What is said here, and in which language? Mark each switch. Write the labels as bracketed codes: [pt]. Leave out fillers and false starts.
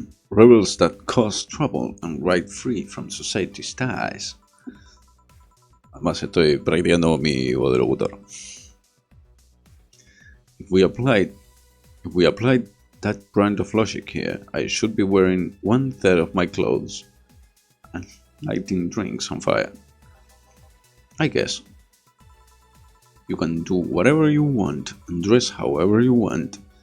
[en] Rebels that cause trouble and ride free from society's ties. [es] Además estoy practicando mi voz de locutor. [en] If we applied that brand of logic here, I should be wearing 1/3 of my clothes and lighting drinks on fire. I guess. You can do whatever you want and dress however you want.